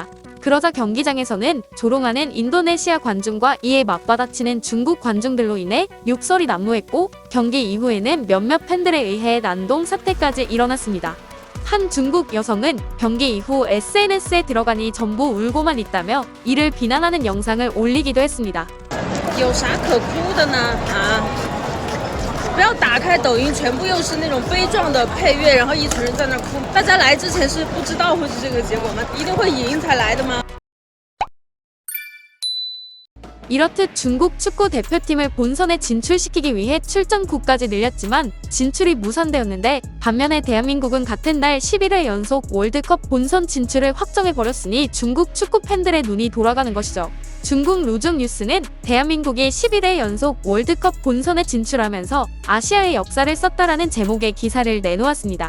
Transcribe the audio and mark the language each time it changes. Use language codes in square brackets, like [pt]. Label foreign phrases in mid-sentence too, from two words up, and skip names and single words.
[ko] 그러자 경기장에서는 조롱하는 인도네시아 관중과 이에 맞받아치는 중국 관중들로 인해 욕설이 난무했고 경기 이후에는 몇몇 팬들에 의해 난동 사태까지 일어났습니다. 한 중국 여성은 경기 이후 SNS에 들어가니 전부 울고만 있다며 이를 비난하는 영상을 올리기도 했습니다. [zh] 有啥可哭的呢？啊！不要打开抖音，全部又是那种悲壮的配乐，然后一群人在那哭。大家来之前是不知道会是这个结果吗？一定会赢才来的吗？ [ko] 이렇듯 중국 축구 대표팀을 본선에 진출시키기 위해 출전국까지 늘렸지만 진출이 무산되었는데, 반면에 대한민국은 같은 날 11회 연속 월드컵 본선 진출을 확정해버렸으니 중국 축구 팬들의 눈이 돌아가는 것이죠. 중국 루중 뉴스는 대한민국이 11회 연속 월드컵 본선에 진출하면서 아시아의 역사를 썼다라는 제목의 기사를 내놓았습니다.